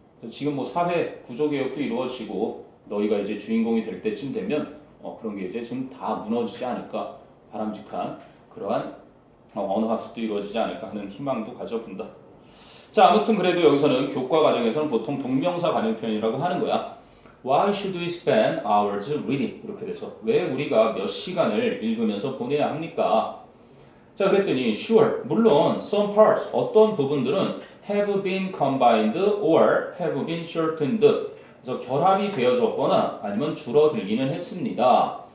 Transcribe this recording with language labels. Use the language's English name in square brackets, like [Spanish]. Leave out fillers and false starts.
[Korean] 지금 뭐 사회 구조개혁도 이루어지고 너희가 이제 주인공이 될 때쯤 되면 그런 게 이제 좀 다 무너지지 않을까 바람직한 그러한 언어 학습도 이루어지지 않을까 하는 희망도 가져본다. 자 아무튼 그래도 여기서는 교과 과정에서는 보통 동명사 관용편이라고 하는 거야. [English] Why should we spend hours reading? [Korean] 이렇게 돼서 왜 우리가 몇 시간을 읽으면서 보내야 합니까? 자 그랬더니 sure 물론 [English] some parts [Korean] 어떤 부분들은 [English] have been combined or have been shortened [Korean] 그래서 결합이 되어졌거나 아니면 줄어들기는 했습니다.